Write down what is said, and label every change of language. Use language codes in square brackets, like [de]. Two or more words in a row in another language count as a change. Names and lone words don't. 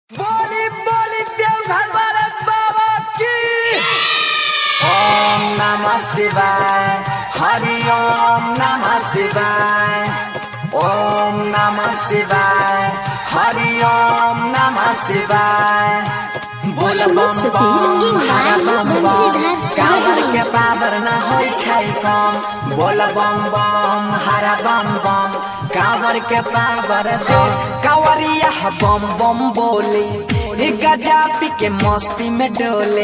[hi] बोली बोली देवघर वाले बाबा की। [sa] ओम नमः शिवाय, हरि ओम नमः शिवाय, ओम नमः शिवाय, हरि ओम नमः शिवाय। [anp] बोल बम बम हरा बम बम, कांवर के पावर न होय छै कम। बोल बम बम हरा बम बम, कांवर के पावर दे। [hi] कांवरिया बम बम बोले, गजा पी के मस्ती में डोले।